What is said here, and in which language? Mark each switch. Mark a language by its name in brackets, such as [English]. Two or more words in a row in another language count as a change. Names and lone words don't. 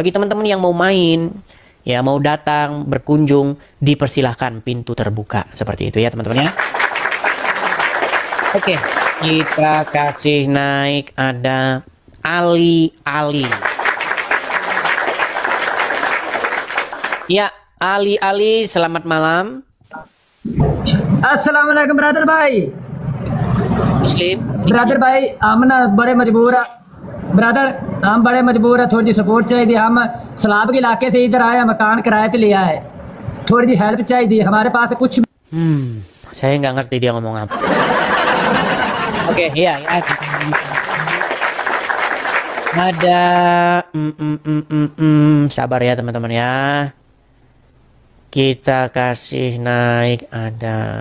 [Indonesian] Bagi teman-teman yang mau main, ya mau datang, berkunjung, dipersilahkan, pintu terbuka. Seperti itu ya teman-teman ya. Oke, kita kasih naik, ada Ali. Ya, Ali, selamat malam. [Hindi] अस्सलामुअलैकुम ब्रदर भाई। Muslim. ब्रदर भाई हम ना बड़े मजबूर है ब्रदर, हम बड़े मजबूर है, थोड़ी सपोर्ट चाहिए। हम सलाब के इलाके से इधर आए, मकान किराए पे लिया है, थोड़ी सी हेल्प चाहिए। हमारे पास कुछ [Indonesian] Saya nggak ngerti dia ngomong apa. Oke, iya. Ada sabar ya teman-teman ya. Kita kasih naik ada.